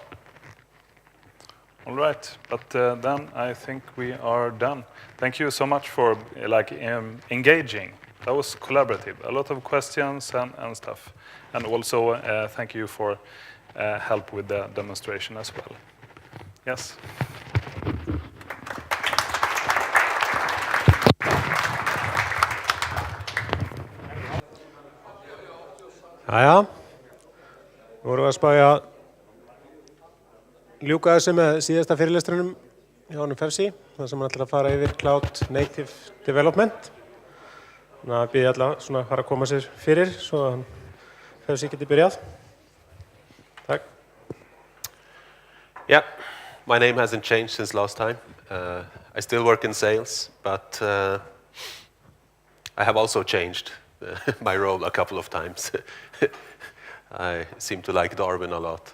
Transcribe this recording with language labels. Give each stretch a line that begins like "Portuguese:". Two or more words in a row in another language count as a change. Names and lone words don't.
English: All right, but then I think we are done. Thank you so much for engaging. That was collaborative. A lot of questions and stuff. And also thank you for help with the demonstration as well. Yes.
Icelandic: Jæja, nú vorum við að spája að ljúka þessu með síðasta fyrirlestrunum hjá honum Fefsi, þar sem hann ætlar að fara yfir
English: Cloud Native Development.
Icelandic: Þannig að byrja alla svona að fara að koma sér fyrir, svo að Fefsi geti byrjað. Takk.
English: Yeah, my name hasn't changed since last time. I still work in sales, but I have also changed my role a couple of times. I seem to like Darwin a lot.